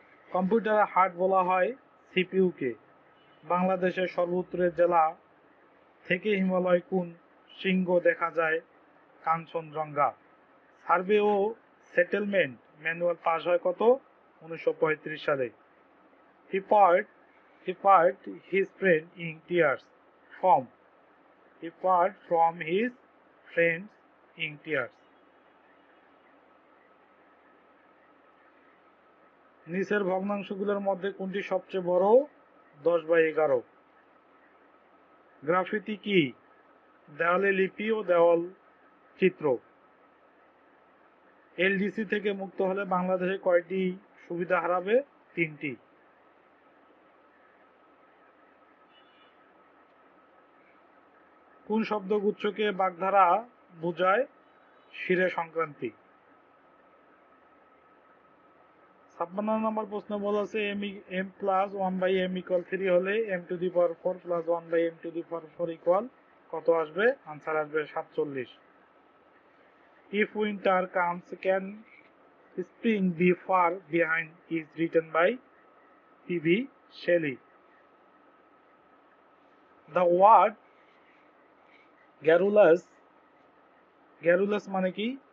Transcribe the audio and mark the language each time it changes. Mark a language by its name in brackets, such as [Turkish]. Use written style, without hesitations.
[Bangla] কম্পিউটারের হার্ট বলা হয় সিপিইউ কে। বাংলাদেশের সর্বোত্তরের জেলা থেকে হিমালয় কোন শৃঙ্গ দেখা যায়? কাঞ্চনজঙ্ঘা। সার্ভে ও সেটেলমেন্ট ম্যানুয়াল পাস হয় কত? 1935 সালে। [English] He part his friend in tears from. He part from his friends in tears. [Bangla] নিচের ভগ্নাংশগুলোর মধ্যে কোনটি সবচেয়ে বড়? 10/11। গ্রাফিতি কি? দেওয়ালে লিপি ও দেওয়াল চিত্র। এলডিসি থেকে মুক্ত হলে বাংলাদেশে কয়টি সুবিধা হারাবে? 3টি। কোন শব্দগুচ্ছকে বাগধারা বোঝায়? শিরে সংক্রান্তি। 56 নম্বর প্রশ্ন বলা আছে m প্লাস 1/m ইকুয়াল 3 হলে m⁴ প্লাস 1/m⁴ ইকুয়াল কত আসবে? আনসার আসবে 47। [English] If winter comes, can spring be far behind is written by P.B. Shelley. The word garrulous [Bangla] মানে কি?